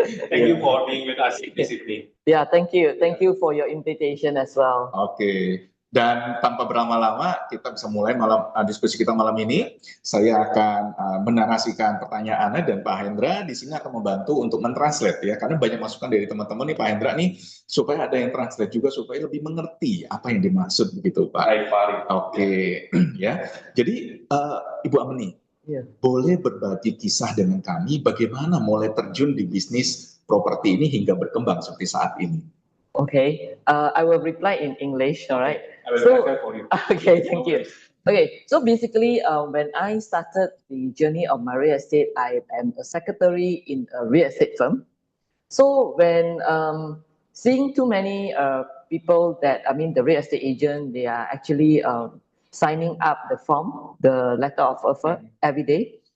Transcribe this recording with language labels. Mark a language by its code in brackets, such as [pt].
[en] Thank you for being with us in Sydney. Yeah, thank you. Thank you for your invitation as well. Oke. [id] Dan tanpa berlama-lama, kita bisa mulai diskusi kita malam ini. Saya akan menarasikan pertanyaannya dan Pak Hendra di sini akan membantu untuk mentranslate ya, karena banyak masukan dari teman-teman nih Pak Hendra nih, supaya ada yang translate juga supaya lebih mengerti apa yang dimaksud begitu Pak. Baik Pak Ari. Oke, ya. Jadi Ibu Amini, boleh berbagi kisah dengan kami bagaimana mulai terjun di bisnis properti ini hingga berkembang seperti saat ini. [en] Okay, I will reply in English, all right? I will translate for you. Okay, thank you. Okay, so basically, when I started the journey of my real estate, I am a secretary in a real estate firm. So when seeing too many people that, I mean, the real estate agent, they are actually signing up the form, the letter of offer every day.